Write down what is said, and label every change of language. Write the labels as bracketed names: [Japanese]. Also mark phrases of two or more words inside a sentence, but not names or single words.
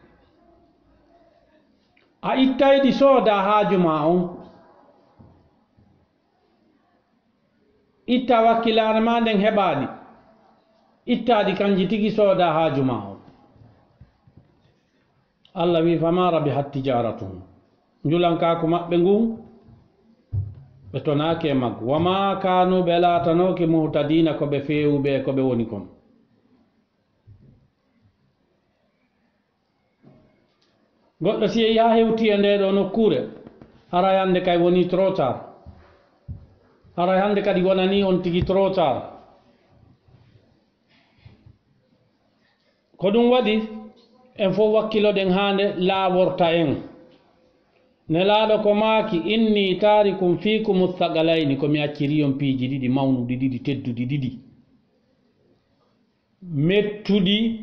[Fula] a ittay ɗi sooda haaju ma on itta wakkilane ma nden heɓaɗi ittaɗi kanji tigi sooda haaju ma on Allah wi [Arabic] فما ربحت تجارتهم [Fula] njulankaku maɓɓe ngun ɓe tonaki e maggo [Arabic] وما كانوا [Fula] ɓe laatanoki muhtadina ko ɓe fewuɓe ko ɓe woni kon goɗɗo si yehi ha hewti e nde ɗo nokkure haray hande kay woni [French] trop tard [Fula] haray hande kadi wonani on tigi [French] trop tard [Fula] ko ɗum waɗi en fof wakkiloɗen hande laaworta en nelaɗo ko maaki [Arabic] إني تارك فيكم الثقلين [Fula] komi acciri on piiji ɗiɗi mawnuɗi ɗiɗi tedduɗi ɗiɗi mettuɗi